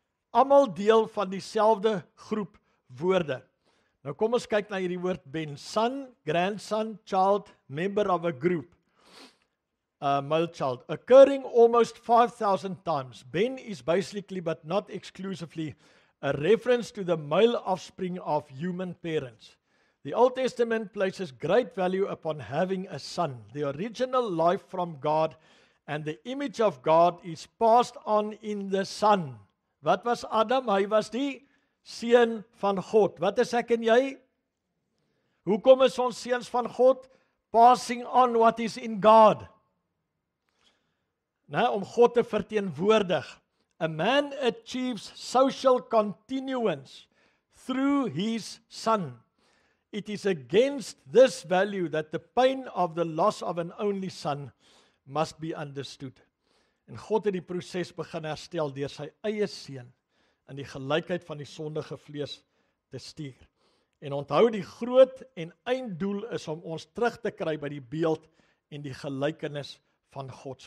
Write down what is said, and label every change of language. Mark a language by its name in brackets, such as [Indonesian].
[Afrikaans] Almal deel van dieselfde groep woorde. Nou kom ons kyk na hierdie woord ben. [English] Son, grandson, child, member of a group. Male child, occurring almost 5,000 times. Ben is basically, but not exclusively, a reference to the male offspring of human parents. The Old Testament places great value upon having a son. The original life from God and the image of God is passed on in the son. [Afrikaans] Wat was Adam? Hy was die seun van God. Wat is ek en jy? Hoekom is ons seuns van God? [English] Passing on what is in God. [Afrikaans] Om God te verteenwoordig. [English] A man achieves social continuance through his son. It is against this value that the pain of the loss of an only son must be understood. [Afrikaans] En God het die proses begin herstel deur sy eie seun in die gelykheid van die sondige vlees te stuur. En onthou, die groot en einddoel is om ons terug te kry by die beeld en die gelykenis van God.